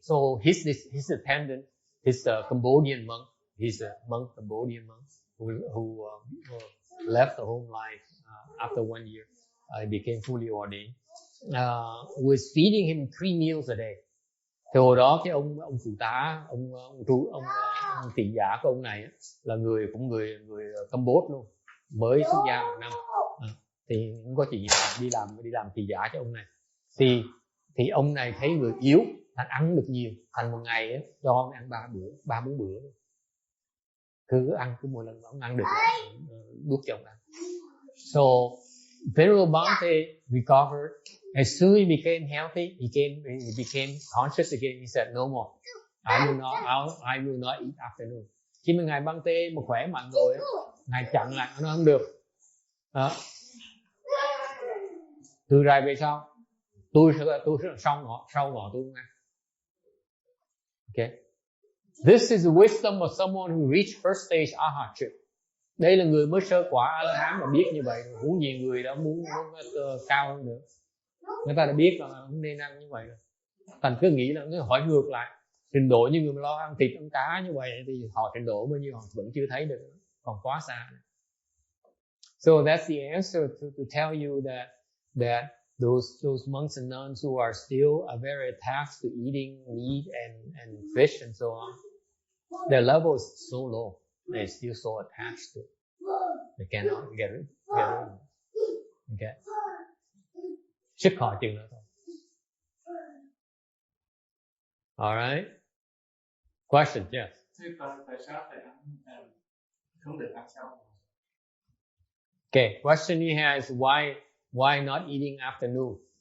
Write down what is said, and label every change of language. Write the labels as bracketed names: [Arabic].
[English] So his attendant, his Cambodian monk, he's a monk, Cambodian monk who left the home life after 1 year. He became fully ordained. Was feeding him 3 meals a day. [Vietnamese] Thì hồi đó cái ông phụ tá, ông tỷ giả của ông này là người Campuchia luôn, mới xuất gia 1 năm, thì cũng có chuyện đi làm tỷ giả cho ông này. Thì ông này thấy người yếu, thành ăn được nhiều, thành một ngày ấy, cho ông ăn 3-4 bữa luôn. Cứ ăn, cứ mỗi lần ông ăn được đút cho ông ăn. [English] So Venerable Bhante recovered. As soon as he became healthy, he became conscious again. He said, "No more. I will not eat afternoon." [Vietnamese] Khi mà ngài Bhante mà khỏe mạnh rồi, ngài chặn lại, nó không được. Từ rồi về sau, tôi sẽ sau ngọ tôi không ăn. [English] Okay. This is the wisdom of someone who reached first stage arhatship. [Vietnamese] Đây là người mới sơ quả A-la-hán mà biết như vậy, huống gì người đã muốn cao hơn nữa. Người ta đã biết là không nên ăn như vậy rồi. Thành cứ nghĩ là hỏi ngược lại, trình độ như người mà lo ăn thịt ăn cá như vậy thì họ trình độ bao nhiêu họ vẫn chưa thấy được, còn quá xa. [English] So that's the answer to tell you that those monks and nuns who are still very attached to eating meat and fish and so on, their level is so low. They're still so attached to it. They cannot get rid of it. [Vietnamese] Okay. Sức họ chừng nữa thôi. [English] Alright. Question, yes. [Vietnamese] Tại sao phải ăn không được ăn sau? [English] Okay, question he has is why not eating afternoon?